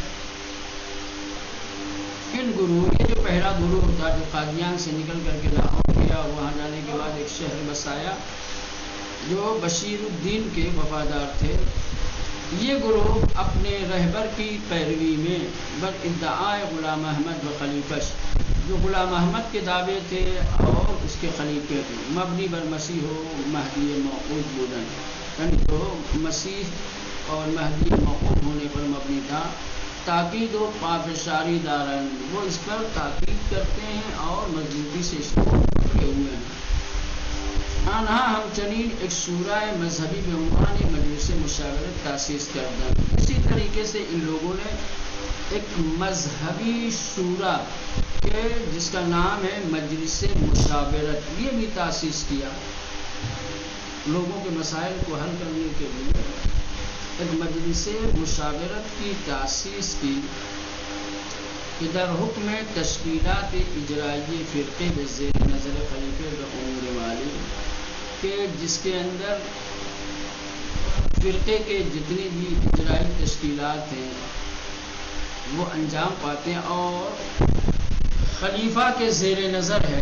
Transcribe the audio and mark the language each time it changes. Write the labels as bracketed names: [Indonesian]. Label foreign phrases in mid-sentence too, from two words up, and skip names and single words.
[Persian] ان گروہ، [Urdu] یہ جو پہلا گروہ تھا جو قادیان سے نکل کر کے لاہور گیا اور وہاں جانے کے بعد ایک شہر بسایا جو بشیر الدین کے وفادار تھے، یہ گروہ اپنے رہبر کی پیروی میں [Persian] بل ادعاء غلام احمد و خلیفش، [Urdu] جو غلام احمد کے دعوے تھے اور اس کے خلیفے تھے، [Persian] مبنی بر مسیح و مہدی موعود بودن، [Urdu] یعنی تو مسیح اور مہدی موعود ہونے پر مبنی تھا. [Persian] تاکید و پافشاری دارن، [Urdu] وہ اس پر تاکید کرتے ہیں اور مضبوطی سے اس کو پکڑے ہوئے ہیں. [Persian] آنہا ہمچنین ایک شورا مذہبی بے عنوان مجلس مشاورت تاسیس کردن. [Urdu] اسی طریقے سے ان لوگوں نے ایک مذہبی شورا کے جس کا نام ہے مجلس مشاورت، یہ بھی تاسیس کیا. لوگوں کے مسائل کو حل کرنے کے لیے ایک مجلس مشاورت کی تاسیس کی کہ [Persian] در حکم تشکیلات اجرائی فرقے بزیر نظر خلیفہ و امور والی، [Urdu] کہ جس کے اندر فرقے کے جتنی بھی اجرائی تشکیلات ہیں وہ انجام پاتے ہیں اور خلیفہ کے زیر نظر ہے.